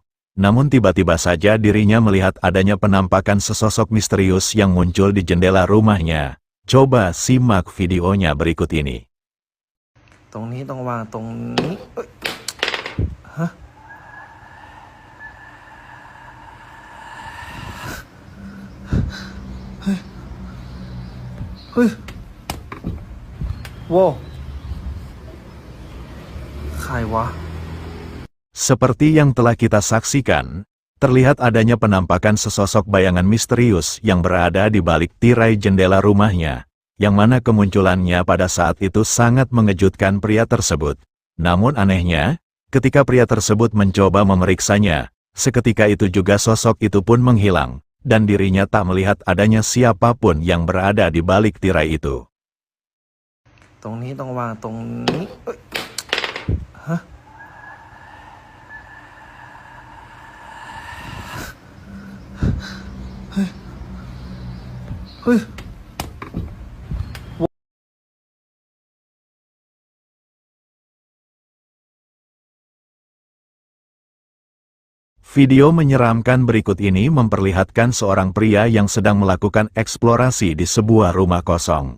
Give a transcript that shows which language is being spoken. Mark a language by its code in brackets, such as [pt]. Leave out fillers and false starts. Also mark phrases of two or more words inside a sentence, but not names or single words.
[id] Namun tiba-tiba saja dirinya melihat adanya penampakan sesosok misterius yang muncul di jendela rumahnya. Coba simak videonya berikut ini. [th] ตรงนี้ต้องวางตรงนี้ฮะเฮ้ยเฮ้ยว้าวใครวะ [id] Seperti yang telah kita saksikan, terlihat adanya penampakan sesosok bayangan misterius yang berada di balik tirai jendela rumahnya, yang mana kemunculannya pada saat itu sangat mengejutkan pria tersebut. Namun anehnya, ketika pria tersebut mencoba memeriksanya, seketika itu juga sosok itu pun menghilang, dan dirinya tak melihat adanya siapapun yang berada di balik tirai itu. [th] ตรงนี้ต้องวางตรงนี้เอ้ยฮะเฮ้ยเฮ้ย [id] Video menyeramkan berikut ini memperlihatkan seorang pria yang sedang melakukan eksplorasi di sebuah rumah kosong.